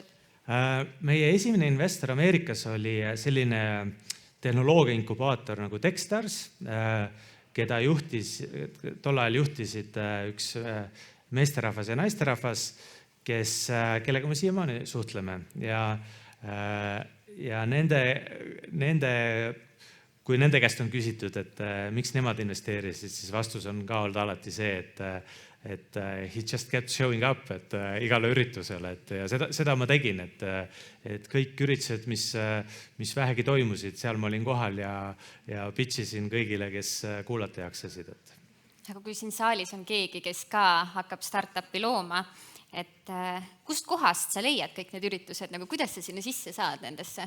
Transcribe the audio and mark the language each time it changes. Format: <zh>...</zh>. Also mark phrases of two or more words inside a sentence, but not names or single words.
<et>Meie esimene investor Ameerikas oli selline tehnoloogia inkubaator nagu Techstars, keda tol ajal juhtisid üks meesterahvas ja naisterahvas, kellega me siiamaani suhtleme. Ja kui nende käest on küsitud, et miks nemad investeerisid, siis vastus on ka olnud alati see, et</et> <en>he just kept showing up,</en> <et>et igale üritusele. Ja seda ma tegin, et kõik üritused, mis vähegi toimusid, seal ma olin kohal ja pitchisin kõigile, kes kuulata jaksasid. Aga kui siin saalis on keegi, kes ka hakkab startupi looma, et kust kohast sa leiad kõik need üritused, nagu kuidas sa sinna sisse saad nendesse?</et>